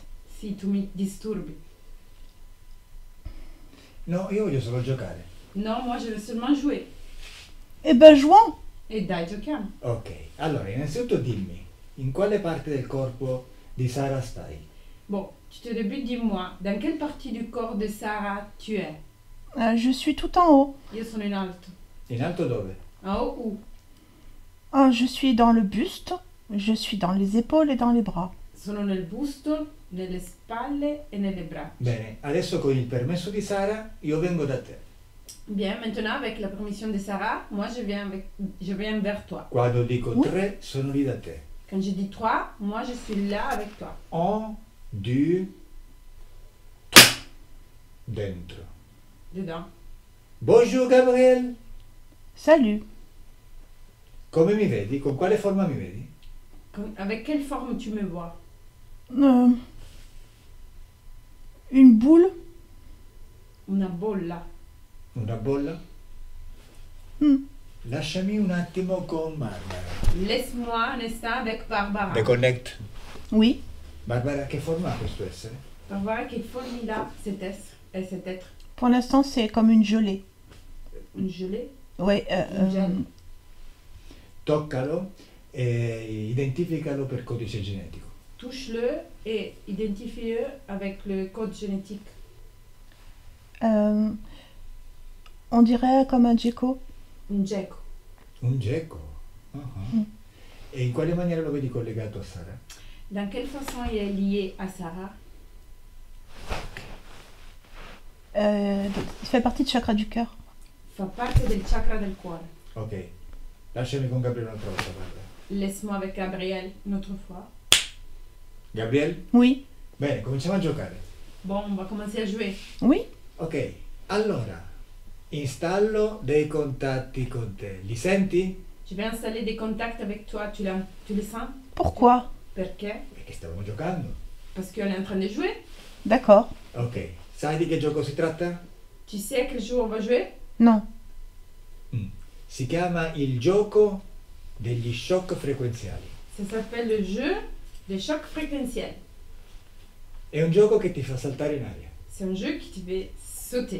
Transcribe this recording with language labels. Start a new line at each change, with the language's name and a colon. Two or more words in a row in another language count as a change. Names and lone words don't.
Italian: Si tu mi disturbi. No, io voglio solo giocare.
French: Non, moi je veux seulement jouer. Eh ben, jouons.
Italian: E dai, giochiamo. Ok, allora innanzitutto dimmi, in quale parte del corpo di Sara stai?
French: Bon, tu te débutes, dis-moi, dans quelle partie du corps de Sarah tu es? Je suis tout en haut.
Italian: Io sono in alto. In alto dove?
French: En haut où? Je suis dans le buste. Je suis dans les épaules et dans les bras.
Italian: Sono nel busto, nelle spalle e nelle braccia. Bene, adesso con il permesso di Sara io vengo da te.
French: Bien, maintenant avec la permission de Sarah, moi je viens vers toi.
Italian: Quando dico
French: Oui.
Italian: 3 sono lì da te.
French: Quand je dis 3, moi je suis là avec toi. 1, 2, 3.
Italian: Dentro.
French: Dedans. Bonjour Gabriel. Salut.
Italian: Come mi vedi? Con quale forma mi vedi?
French: Avec quelle forme tu me vois? Une boule.
Italian: Una bolla. Una bolla? Hmm. Lasciami un attimo con Barbara.
French: Laisse-moi un instant avec Barbara. Reconnect. Oui.
Italian: Barbara, che forma ha questo essere?
French: Barbara, quelle forme il a cet être? Pour l'instant, c'est comme une gelée. Une gelée? Ouais. Une gel. Toccalo e identificalo per codice genetico. Touche-le et identifie-le avec le code génétique. On dirait comme un gecko. Un gecko. Un gecko? Uh-huh.
Italian: E in quale maniera lo vedi collegato a Sara?
French: Dans quelle façon il est lié à Sarah? Il fait partie du chakra du cœur.
Italian: Fa parte del chakra del cuore. Ok, lasciami con Gabriele un'altra volta, guarda.
French: Laisse-moi avec Gabriel une autre fois. Gabriel? Oui.
Italian: Bene, cominciamo a giocare.
French: Bon, on va commencer à jouer. Oui.
Italian: Ok, allora, installo dei contatti con te. Li senti?
French: Je vais installer des contacts avec toi. Tu les sens? Pourquoi?
Italian: Perché? Perché stavamo giocando.
French: Parce qu'on est en train de jouer. D'accord.
Italian: Ok, sai di che gioco si tratta?
French: Tu sais quel jour on va jouer? Non.
Italian: Si chiama il gioco degli shock frequenziali.
French: Ça s'appelle le jeu des chocs fréquentiels.
Italian: È un gioco che ti fa saltare in aria.
French: C'est un jeu qui te fait sauter.